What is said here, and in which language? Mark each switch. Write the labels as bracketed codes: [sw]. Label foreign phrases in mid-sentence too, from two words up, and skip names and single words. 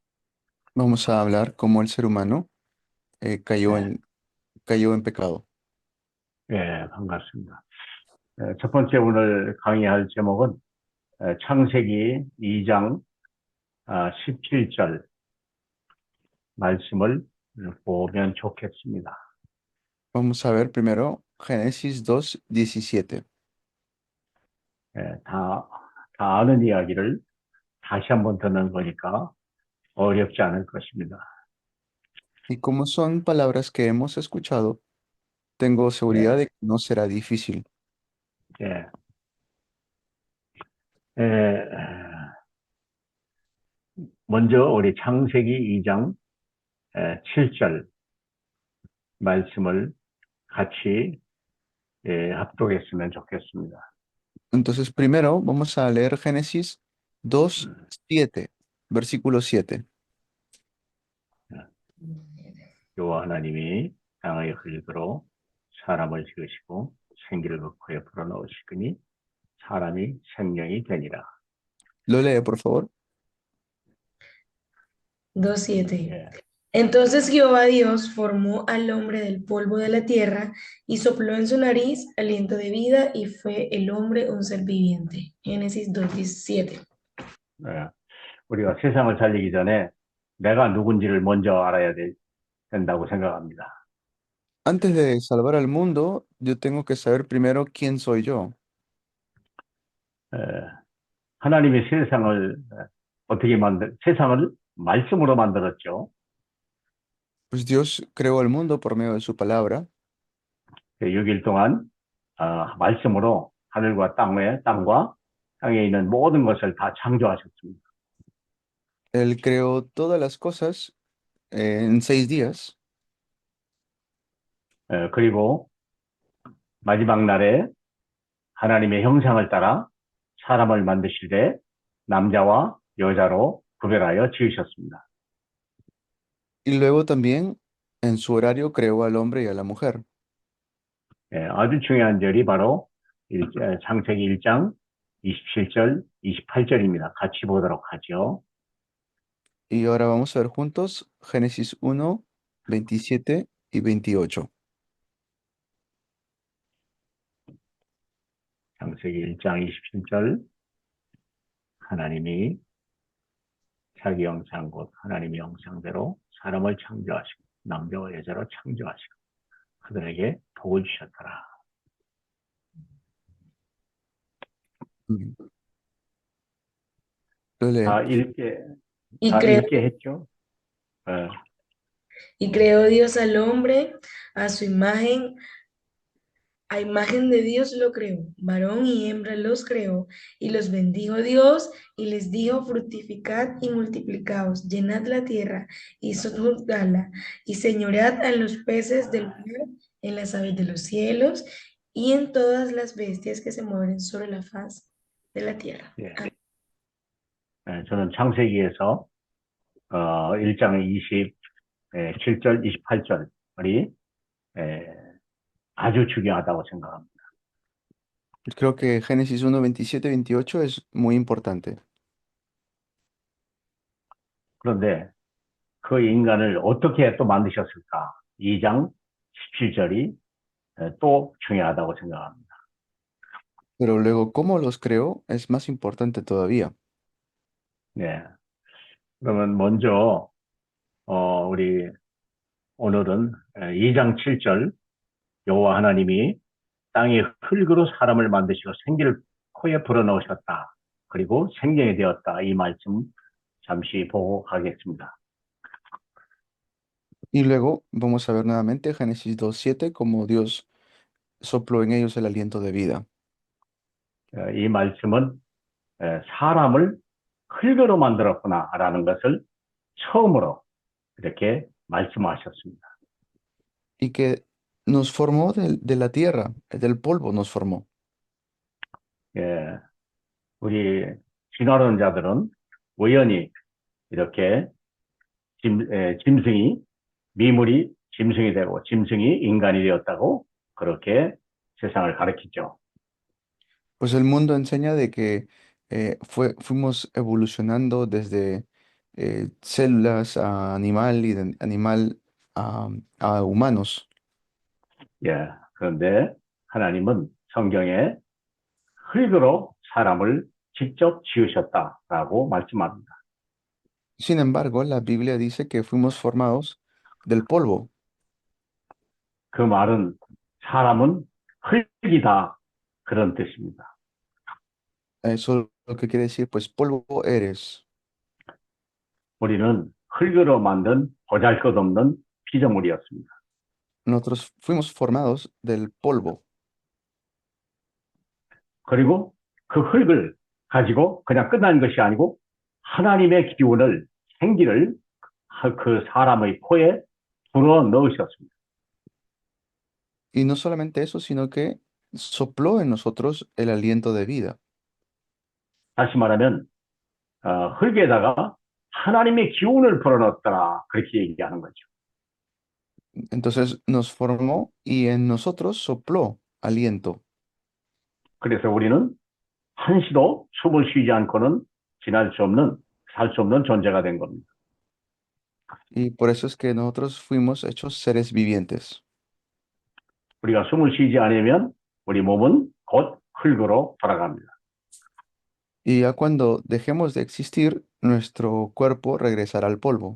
[es] Vamos a hablar cómo el ser humano [ko] 네, [es] cayó en pecado. [ko] 예, 반갑습니다. 첫 번째 오늘 강의할 제목은 창세기 2장 17절 말씀을 보면 좋겠습니다. [es] Vamos a ver primero Génesis 2:17. [ko] 예, 다 아는 이야기를 다시 한번 듣는 거니까 어렵지 않을 것입니다. [es] Y como son palabras que hemos escuchado, tengo seguridad [ko] 예, [es] de que no será difícil. [ko] 예, 예, 먼저 우리 창세기 2장 7절 말씀을 같이 합독했으면 좋겠습니다. [es] Entonces, primero vamos a leer Génesis 2:7, versículo 7. [ko] 여호와 하나님이 땅의 흙으로 사람을 지으시고 생기를 그 코에 불어넣으시더니 사람이 생명이 되니라. [es] Lo lee, por favor. 2:7. [ko] 예, [es] Entonces Jehová Dios formó al hombre del polvo de la tierra y sopló en su nariz aliento de vida y fue el hombre un ser viviente. Génesis 2:17. [ko] 예. 우리가 세상을 살리기 전에 내가 누군지를 먼저 된다고 생각합니다. [es] Antes de salvar al mundo, yo tengo que saber primero quién soy yo. [ko] 예, 하나님이 세상을 말씀으로 만들었죠. [es] Pues Dios creó el mundo por medio de su palabra. [ko] 6일 동안 말씀으로 땅과 땅에 있는 모든 것을 다 창조하셨습니다. [es] Él creó todas las cosas en 6 días. [ko] 그리고 마지막 날에 하나님의 형상을 따라 사람을 만드실 때 남자와 여자로 구별하여 지으셨습니다. [es] Y luego también en su horario creó al hombre y a la mujer. [ko] 예, 아주 중요한 절이 바로 창세기 1장 27절, 28절입니다. 같이 보도록 하죠. [es] Y ahora vamos a ver juntos Génesis 1, 27 y 28. [ko] 창세기 1장 27절 하나님이 자기 형상 곧 하나님의 형상대로 사람을 창조하시고 남자와 여자로 창조하시고 그들에게 복을 주셨더라. Mm. [es] Lo leo. [ko] 다 읽게, [es] Y [ko] 다 [es] creó, [ko] 읽게 했죠? 예, [es] y creó Dios al hombre a su imagen. A imagen de Dios lo creó, varón y hembra los creó, y los bendijo Dios, y les dijo, fructificad y multiplicaos, llenad la tierra y sojuzgadla, y señoread en los peces del mar, en las aves de los cielos, y en todas las bestias que se mueven sobre la faz de la tierra. [ko] 예. 예, 저는 창세기에서 1장 27절, 28절이 아주 중요하다고 생각합니다. [es] Creo que Génesis 1, 27, 28 es muy importante. [ko] 그런데 그 인간을 어떻게 또 만드셨을까? 2장 17절이 또 중요하다고 생각합니다. [es] Pero luego, ¿cómo los creó? Es más importante todavía. [ko] 네. 그러면 먼저 우리 오늘은 2장 7절 여호와 하나님이 땅의 흙으로 사람을 만드시고 생기를 코에 불어넣으셨다. 그리고 생명이 되었다. 이 말씀 잠시 보고 가겠습니다. [es] Y luego vamos a ver nuevamente Génesis 2:7, como Dios sopló en ellos el aliento de vida. [ko] 이 말씀은 사람을 흙으로 만들었구나라는 것을 처음으로 이렇게 말씀하셨습니다. [es] Y que nos formó de la tierra, del polvo nos formó. [ko] 예, 우리 진화론자들은 우연히 이렇게 짐승이 미물이 짐승이 되고 짐승이 인간이 되었다고 그렇게 세상을 가르치죠. [es] Pues el mundo enseña de que fuimos evolucionando desde células a animal y de animal a humanos. [ko] 예, 그런데 하나님은 성경에 흙으로 사람을 직접 지으셨다라고 말씀합니다. [es] Sin embargo, la Biblia dice que fuimos formados del polvo. [ko] 그 말은 사람은 흙이다 그런 뜻입니다. [es] Eso lo que quiere decir, pues polvo eres. [ko] 우리는 흙으로 만든 보잘것없는 피조물이었습니다. [es] Nosotros fuimos formados del polvo. [ko] 그리고 그 흙을 가지고 그냥 끝나는 것이 아니고 하나님의 기운을 생기를 그 사람의 코에 불어 넣으셨습니다. [es] Y no solamente eso, sino que sopló en nosotros el aliento de vida. [ko] 다시 말하면 흙에다가 하나님의 기운을 불어넣었더라 그렇게 얘기하는 거죠. [es] Entonces nos formó y en nosotros sopló aliento. [ko] 그래서 우리는 한시도 숨을 쉬지 않고는 살 수 없는 존재가 된 겁니다. [es] Y por eso es que nosotros fuimos hechos seres vivientes. [ko] 우리가 숨을 쉬지 않으면 우리 몸은 곧 흙으로 돌아갑니다. [es] Y ya cuando dejemos de existir, nuestro cuerpo regresará al polvo.